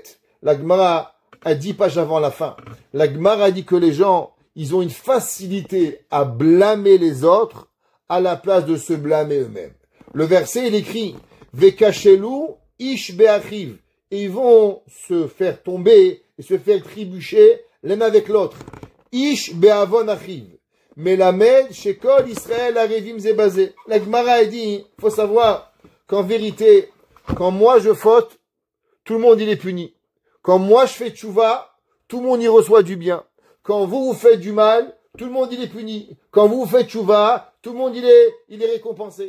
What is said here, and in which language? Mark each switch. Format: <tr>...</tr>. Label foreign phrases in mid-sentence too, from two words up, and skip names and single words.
<fr>La Gemara a 10 pages avant la fin. La Gemara a dit que les gens, ils ont une facilité à blâmer les autres à la place de se blâmer eux-mêmes. Le verset, il écrit</fr> <he>וכשלו איש באחיו.</he> <fr>Et ils vont se faire tomber et se faire trébucher l'un avec l'autre.</fr> <he>איש בעון אחיו. מלמד שכל ישראל ערבים זה בזה.</he> <fr>La Gemara a dit, faut savoir qu'en vérité, quand moi je faute, tout le monde il est puni. Quand moi je fais tchouva, tout le monde y reçoit du bien. Quand vous faites du mal, tout le monde il est puni. Quand vous faites tchouva, tout le monde il est récompensé.</fr>